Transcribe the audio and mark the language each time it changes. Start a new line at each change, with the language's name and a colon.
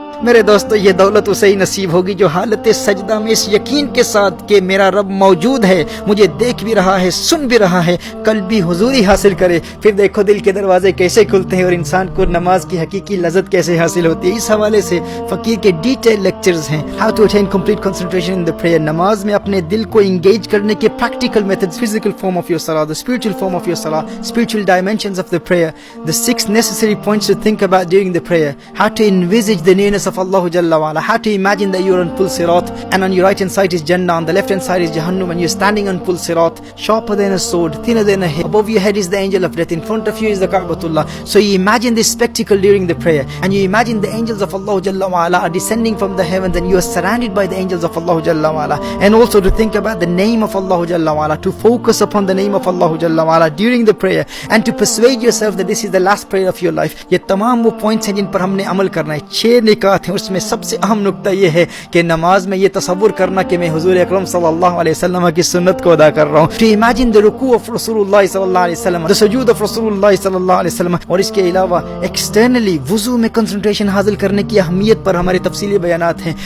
Urdu: میرے دوستو یہ دولت اسے ہی نصیب ہوگی جو حالت سجدہ میں اس یقین کے ساتھ کہ میرا رب موجود ہے، مجھے دیکھ بھی رہا ہے، سن بھی رہا ہے، قلبی حضوری حاصل کرے۔ پھر دیکھو دل کے دروازے کیسے کھلتے ہیں اور انسان کو نماز کی حقیقی لذت کیسے حاصل ہوتی ہے۔ اس حوالے سے فقیر کے ڈیٹیل لیکچرز ہیں،
English: how to attain complete concentration in the prayer,
Urdu: نماز میں اپنے دل کو انگیج کرنے کے practical methods,
English: Physical form of your صلاۃ، the spiritual form of your salah, spiritual dimensions of the prayer, the 6 necessary points to think about during the prayer, how to envisage the nearness of Allah Jalla wa Ala, how to imagine that you are on full sirat and on your right hand side is Jannah, on the left hand side is Jahannam, and you're standing on full sirat, sharper than a sword, thinner than a hair. Above your head is the angel of death, in front of you is the Ka'batullah. So you imagine this spectacle during the prayer, and you imagine the angels of Allah Jalla wa Ala are descending from the heavens, and you are surrounded by the angels of Allah Jalla wa Ala. And also to think about the name of Allah Jalla wa Ala, to focus upon the name of Allah Jalla wa Ala during the prayer, and to persuade yourself that this is the last prayer of your life.
Urdu: یہ تمام وہ points ہیں جن پر ہم نے عمل کرنا ہے۔ 6 نکات ہیں، اس میں سب سے اہم نقطہ یہ ہے کہ نماز میں یہ تصور کرنا کہ میں حضور اکرم صلی اللہ علیہ وسلم کی سنت کو ادا کر رہا ہوں،
English: to imagine the
Urdu: رکوع of رسول اللہ صلی اللہ علیہ وسلم،
English: the سجود of
Urdu: رسول اللہ صلی اللہ علیہ وسلم۔ اور اس کے علاوہ ایکسٹرنلی وضو میں کنسنٹریشن حاصل کرنے کی اہمیت پر ہمارے تفصیلی بیانات ہیں